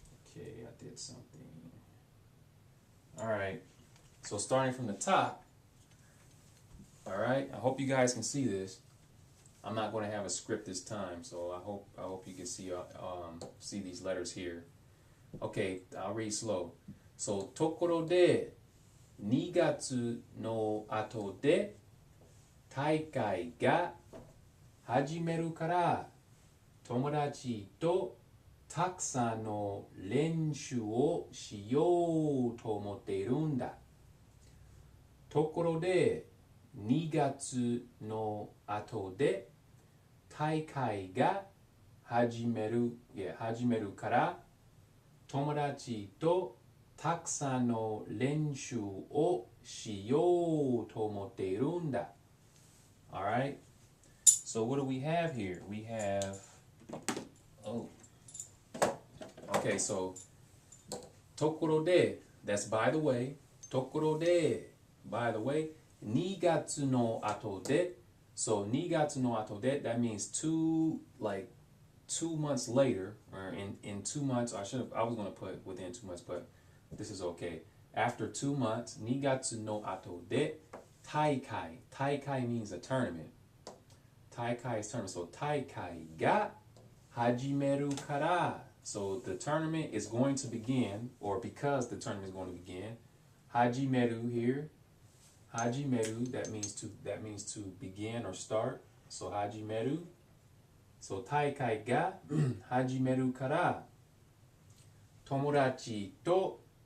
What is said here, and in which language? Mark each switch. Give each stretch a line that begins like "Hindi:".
English: Okay, I did something. All right. So starting from the top. All right. I hope you guys can see this. I'm not going to have a script this time, so I hope you can see these letters here. Okay, I'll read slow.
Japanese: So tokoro de 2月の後で大会が始めるから友達とたくさんの練習をしようと思っているんだ。ところで2月の後で大会が始めるから友達とたくさんの練習をしようと思っているんだ。
English: All right. So what do we have here? We have Okay, so tokoro de, that's by the way.
Japanese: Tokoro de,
English: by the way.
Japanese: 2月の後で.
English: So
Japanese: 2月の後で,
English: that means 2 months later, or in 2 months. I was going to put within 2 months, but this is okay. After 2 months,
Japanese: 2月の後で大会.
English: Taikai means a tournament. Taikai is tournament.
Japanese: So 大会が始めるから.
English: So the tournament is going to begin, or because the tournament is going to begin. Hajimeru here. Hajimeru, that means to begin or start. So hajimeru.
Japanese: So taikai ga hajimeru kara. Tomodachi to.